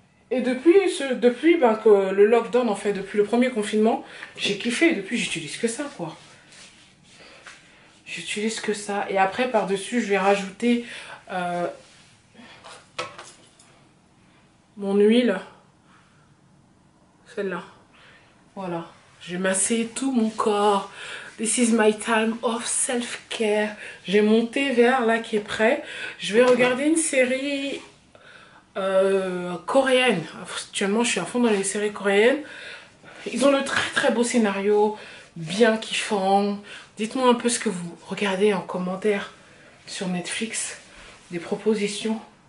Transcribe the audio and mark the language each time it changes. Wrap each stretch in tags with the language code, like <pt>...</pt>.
<fr>Et depuis que le lockdown, en fait, depuis le premier confinement, j'ai kiffé. Et depuis, j'utilise que ça, quoi. J'utilise que ça. Et après, par-dessus, je vais rajouter mon huile. Celle-là. Voilà. Je vais masser tout mon corps.</fr> <en>This is my time of self-care.</en> <fr>J'ai mon thé vert là qui est prêt. Je vais regarder une série coréenne. Actuellement, je suis à fond dans les séries coréennes. Ils ont le très très beau scénario. Bien kiffant. Dites-moi un peu ce que vous regardez en commentaire sur Netflix. Des propositions.</fr>